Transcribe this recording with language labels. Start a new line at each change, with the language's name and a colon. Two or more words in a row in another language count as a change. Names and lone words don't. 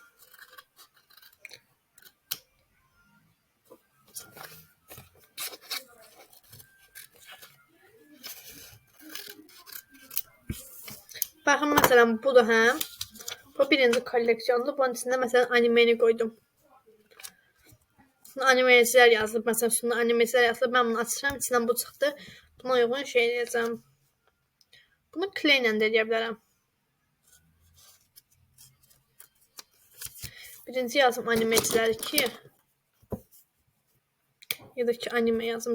Turkish: Bakın mesela bu da hem. Bu birinci koleksiyondu. Bunun içinde mesela animeni koydum.
Azerbaijani: Animeciler yazılıb. Mesela şunda animeciler yazılıb. Ben bunu açıram. İçinden bu çıxdı. Buna uyğun şey edeceğim. Bunu clay ilə də edə bilərəm. Birinci yazım animeciler 2.
Turkish: Ya da ki anime yazım.